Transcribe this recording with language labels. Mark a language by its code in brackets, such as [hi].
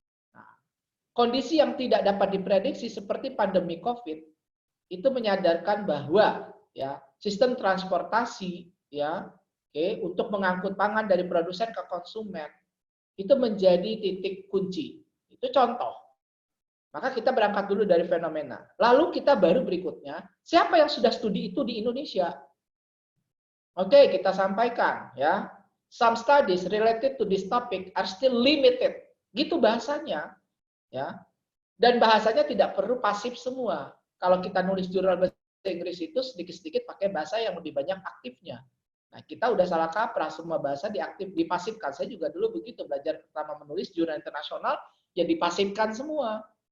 [id] Nah, kondisi yang tidak dapat diprediksi seperti pandemi Covid itu menyadarkan bahwa ya sistem transportasi ya untuk mengangkut pangan dari produsen ke konsumen itu menjadi titik kunci. Itu contoh. Maka kita berangkat dulu dari fenomena. Lalu kita baru berikutnya, siapa yang sudah studi itu di Indonesia? Oke, kita sampaikan ya. [en] Some studies related to this topic are still limited. [id] Gitu bahasanya. Ya. Dan bahasanya tidak perlu pasif semua. Kalau kita nulis jurnal bahasa Inggris itu sedikit-sedikit pakai bahasa yang lebih banyak aktifnya. Nah, kita udah salah kaprah, semua bahasa dipasifkan. Saya juga dulu begitu, belajar pertama menulis jurnal internasional, ya dipasifkan semua.